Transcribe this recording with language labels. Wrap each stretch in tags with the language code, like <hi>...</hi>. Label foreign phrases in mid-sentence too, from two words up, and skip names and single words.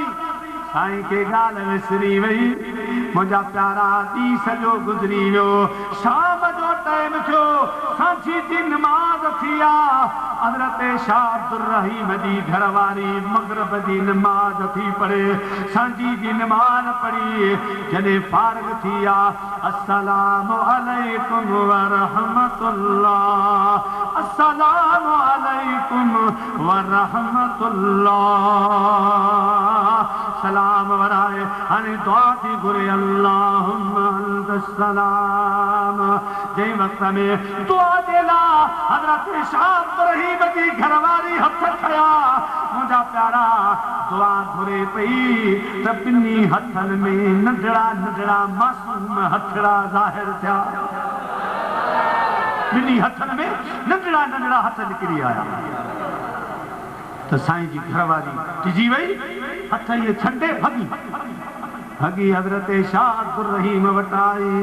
<sd>साईं खे ॻाल्हि विसरी वई मुंहिंजा प्यारा ॾींहुं सॼो गुज़री वियो शाम जो टाइम थियो सांझी जी नमाज़ थी आहे हज़रत शाह अब्दुल रहीम जी घरवारी मग़रिब जी नमाज़ थी पढ़े सांझी जी नमाज़ पढ़ी जॾहिं फारिग थी आहे</sd> <ar>السلام عليكم ورحمة الله السلام عليكم ورحمة الله</ar> <sd>सलाम वराए हाणे दुआ थी घुरे</sd> <ar>اللهم أنت السلام.</ar> <sd>जंहिं वक़्त में दुआ जे लाइ हज़रत शाह अब्दुर रहीम जी घरवारी हथ खया मुंहिंजा प्यारा दुआ घुरे पई त ॿिन्ही हथनि में नंढड़ा नंढड़ा मासूम हथड़ा ज़ाहिर थिया। ॿिन्ही हथनि में नंढड़ा नंढड़ा हथ निकिरी आया त साईं जी घरवारी टिजी वई हथ इहे छंडे भॻी भॻी हज़रत शाह अब्दुर रहीम वटि आई।</sd>